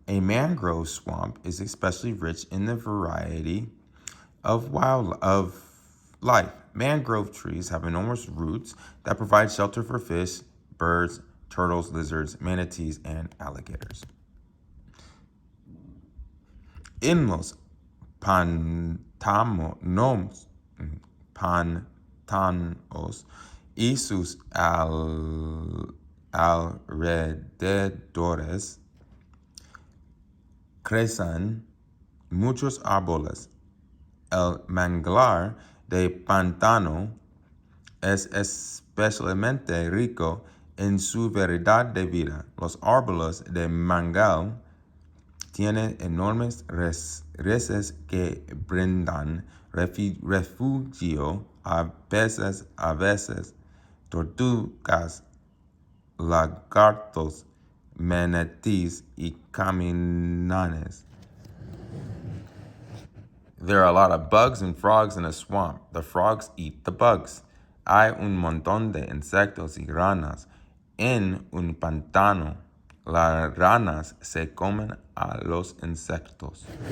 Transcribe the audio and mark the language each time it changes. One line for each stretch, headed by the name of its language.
English: A mangrove swamp is especially rich in the variety of life. Mangrove trees have enormous roots that provide shelter for fish, birds, turtles, lizards, manatees, and alligators.
Spanish: En los pantanos y sus alrededores crecen muchos árboles. El manglar de pantano es especialmente rico en su variedad de vida. Los árboles de mangal tienen enormes raíces que brindan refugio a peces, aves, tortugas, lagartos, manatees, y caimanes.
English: There are a lot of bugs and frogs in a swamp. The frogs eat the bugs.
Spanish: Hay un montón de insectos y ranas en un pantano. Las ranas se comen a los insectos.